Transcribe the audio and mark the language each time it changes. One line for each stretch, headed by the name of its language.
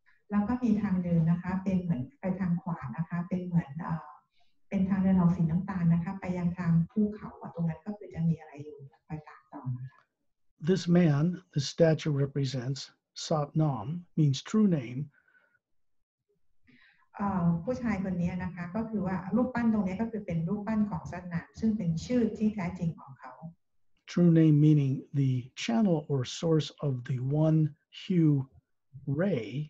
Thai: แล้วก็มีทางเดินนะคะเป็นเหมือนไปทางขวานะคะเป็นเหมือนเป็นทางเดินออกสีน้ำตาลนะคะไปยังทางภูเขาตรงนั้นก็คือจะมีอะไรอยู่ไปตามต่อนะคะ
English: This man, the statue represents, Satnam, means true name.
Thai: ผู้ชายคนนี้นะคะก็คือว่ารูปปั้นตรงนี้ก็คือเป็นรูปปั้นของซัตนามซึ่งเป็นชื่อที่แท้จริงของเขา
English: True name meaning the channel or source of the one hue ray.